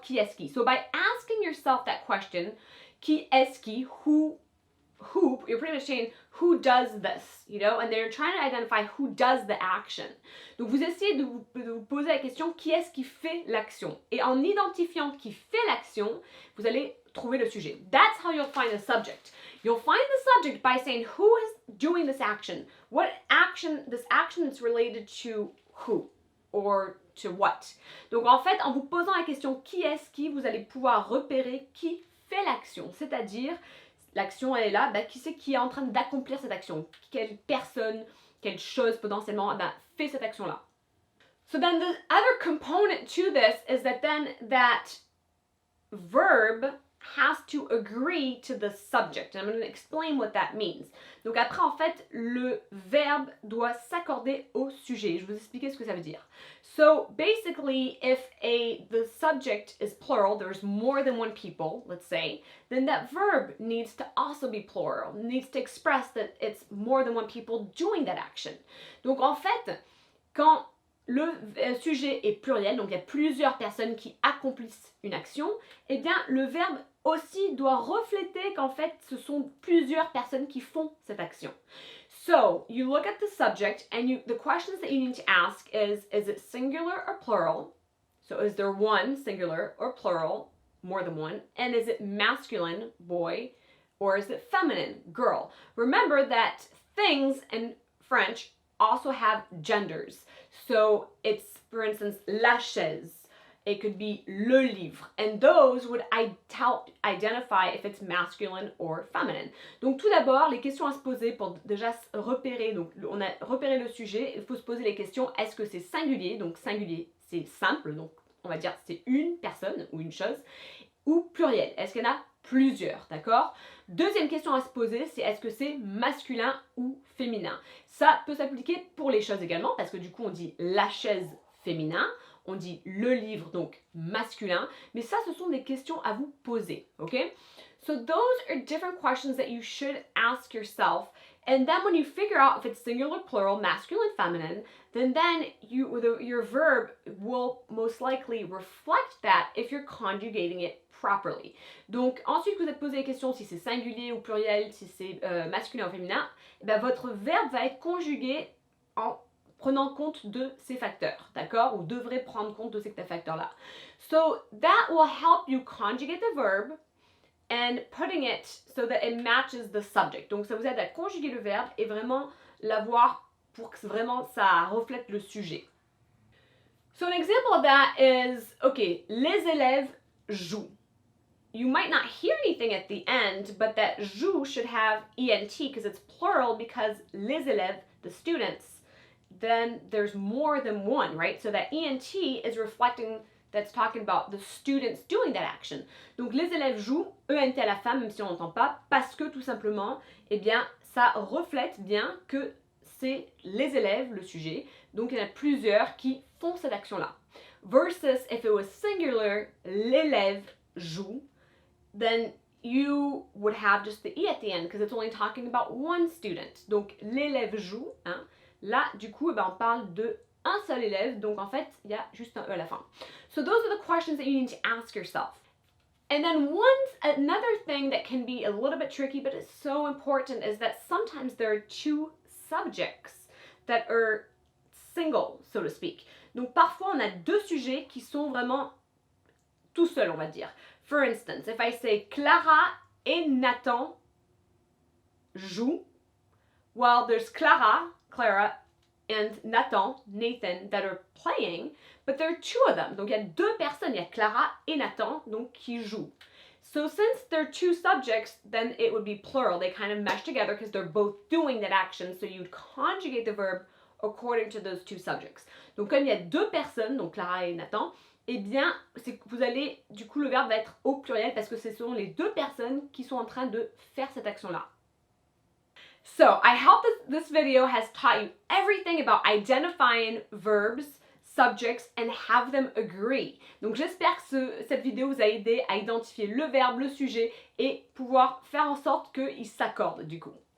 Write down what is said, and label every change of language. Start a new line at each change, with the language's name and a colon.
French: Qui est-ce qui?
English: So by asking yourself that question,
French: qui est-ce qui,
English: who, you're pretty much saying who does this, you know, and they're trying to identify who does the action.
French: Donc vous essayez de vous poser la question qui est-ce qui fait l'action. Et en identifiant qui fait l'action, vous allez trouver le sujet.
English: That's how you'll find the subject. You'll find the subject by saying who is doing this action. What action, this action is related to who or to what.
French: Donc en fait, en vous posant la question qui est-ce qui, vous allez pouvoir repérer qui fait l'action, c'est-à-dire l'action elle est là, qui c'est qui est en train d'accomplir cette action? Quelle personne, quelle chose potentiellement fait cette action-là?
English: So then the other component to this is that then that verb has to agree to the subject. And I'm going to explain what that means.
French: Donc après, en fait, le verbe doit s'accorder au sujet. Je vais vous expliquer ce que ça veut dire.
English: So basically, if the subject is plural, there's more than one people, let's say, then that verb needs to also be plural, needs to express that it's more than one people doing that action.
French: Donc en fait, quand le sujet est pluriel, donc il y a plusieurs personnes qui accomplissent une action, eh bien le verbe aussi doit refléter qu'en fait ce sont plusieurs personnes qui font cette action.
English: So, you look at the subject and the questions that you need to ask is it singular or plural? So is there one singular or plural, more than one? And is it masculine, boy, or is it feminine, girl? Remember that things in French also have genders. So it's, for instance, la chaise. It could be le livre. And those would help identify if it's masculine or feminine.
French: Donc tout d'abord, les questions à se poser pour déjà repérer, donc on a repéré le sujet, il faut se poser les questions, est-ce que c'est singulier? Donc singulier, c'est simple, donc on va dire c'est une personne ou une chose, ou pluriel, est-ce qu'il y en a plusieurs, d'accord? Deuxième question à se poser, c'est est-ce que c'est masculin ou féminin? Ça peut s'appliquer pour les choses également, parce que du coup on dit la chaise féminin, on dit le livre, donc masculin, mais ça, ce sont des questions à vous poser, ok?
English: So those are different questions that you should ask yourself. And then when you figure out if it's singular, plural, masculine, feminine, then your verb will most likely reflect that if you're conjugating it properly.
French: Donc ensuite que vous êtes posé la question si c'est singulier ou pluriel, si c'est masculin ou féminin, eh bien, votre verbe va être conjugué en prenant compte de ces facteurs, d'accord? Ou devrait prendre compte de ces facteurs-là.
English: So that will help you conjugate the verb and putting it so that it matches the subject.
French: Donc ça vous aide à conjuguer le verbe et vraiment l'avoir pour que vraiment ça reflète le sujet.
English: So an example of that is, okay,
French: les élèves jouent.
English: You might not hear anything at the end, but that joue should have ENT because it's plural, because
French: les élèves,
English: the students, then there's more than one, right? So that ENT is reflecting, that's talking about the students doing that action.
French: Donc les élèves jouent, ENT à la fin, même si on n'entend pas, parce que tout simplement, eh bien, ça reflète bien que c'est les élèves, le sujet. Donc il y en a plusieurs qui font cette action-là.
English: Versus if it was singular,
French: l'élève joue,
English: then you would have just the E at the end because it's only talking about one student.
French: Donc l'élève joue, hein. Là, du coup, eh ben, on parle de un seul élève, donc en fait, il y a juste un E à la fin.
English: So those are the questions that you need to ask yourself. And then another thing that can be a little bit tricky, but it's so important, is that sometimes there are two subjects that are single, so to speak.
French: Donc parfois, on a deux sujets qui sont vraiment tout seuls, on va dire.
English: For instance, if I say
French: Clara et Nathan jouent,
English: well, there's Clara, and Nathan, that are playing, but there are two of them.
French: Donc il y a deux personnes, il y a Clara et Nathan, donc qui jouent.
English: So since they're two subjects, then it would be plural. They kind of mesh together because they're both doing that action, so you'd conjugate the verb according to those two subjects.
French: Donc comme il y a deux personnes, donc Clara et Nathan, eh bien, vous allez, du coup, le verbe va être au pluriel parce que ce sont les deux personnes qui sont en train de faire cette action-là.
English: So, I hope this video has taught you everything about identifying verbs, subjects, and have them agree.
French: Donc, j'espère que cette vidéo vous a aidé à identifier le verbe, le sujet et pouvoir faire en sorte qu'ils s'accordent, du coup.